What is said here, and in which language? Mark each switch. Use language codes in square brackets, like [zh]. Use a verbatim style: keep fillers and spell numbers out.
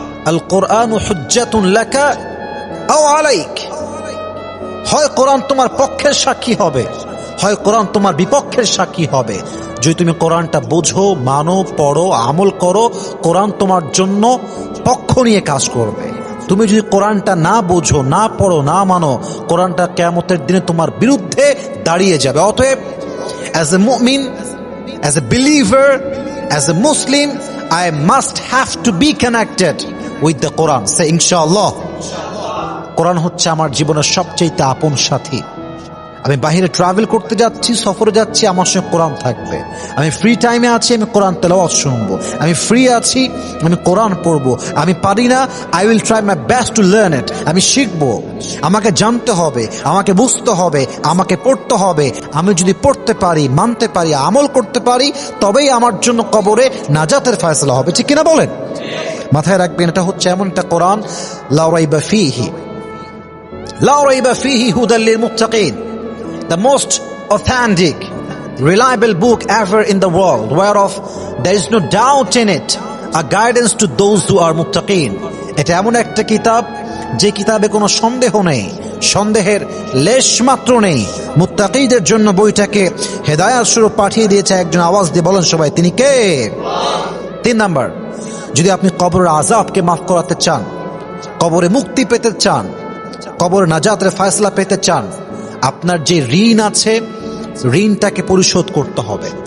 [ar] আল কোরআন হুজ্জাতুন লাকা আও আলাইক, [bn] হয় কোরআন তোমার পক্ষের সাক্ষী হবে, হয় কোরআন তোমার বিপক্ষের সাক্ষী হবে। যদি তুমি কোরআনটা বোঝো, মানো, পড়ো, আমল করো, কোরআন তোমার জন্য পক্ষ নিয়ে কাজ করবে। তুমি যদি কোরআনটা না বোঝো, না পড়ো, না মানো, কোরআনটা কিয়ামতের দিনে তোমার বিরুদ্ধে দাঁড়িয়ে যাবে। অতএব [en] as a mu'min, as a believer, as a Muslim, I must have to be connected with the Quran. Say [bn] ইনশাআল্লাহ। কোরআন হচ্ছে আমার জীবনের সবচেয়ে আপন সাথী। আমি বাহিরে ট্রাভেল করতে যাচ্ছি, সফরে যাচ্ছি, আমার সঙ্গে কোরআন থাকবে। আমি ফ্রি টাইমে আছি, আমি কোরআন তেলাওয়াত শুনবো। আমি ফ্রি আছি, আমি কোরআন পড়বো। আমি পারি না, [en] I will try my best to learn it. [bn] আমি শিখবো, আমাকে জানতে হবে, আমাকে বুঝতে হবে, আমাকে পড়তে হবে। আমি যদি পড়তে পারি, মানতে পারি, আমল করতে পারি, তবেই আমার জন্য কবরে নাজাতের ফয়সালা হবে। ঠিক কিনা বলেন? মাথায় রাখবেন, এটা হচ্ছে এমন একটা কোরআন, [ar] লা রাইবা ফীহি, লা রাইবা ফীহি হুদাল লিল মুত্তাকিন, [en] the most authentic, reliable book ever in the world, whereof there is no doubt in it, a guidance to those who are muttaqin. [bn] এটা এমন একটা কিতাব যে কিতাবে কোনো সন্দেহ নেই, সন্দেহের লেশ মাত্র নেই। মুত্তাকিদের জন্য বইটাকে হেদায়াত স্বরূপ পাঠিয়ে দিয়েছে। একজন আওয়াজ দিয়ে বলেন সবাই, তিনি কে? তিন নাম্বার, যদি আপনি কবরের আযাবকে মাফ করাতে চান, কবরে মুক্তি পেতে চান, কবরে নাজাতের ফয়সালা পেতে চান, আপনার যে ঋণ আছে, ঋণটাকে পরিশোধ করতে হবে।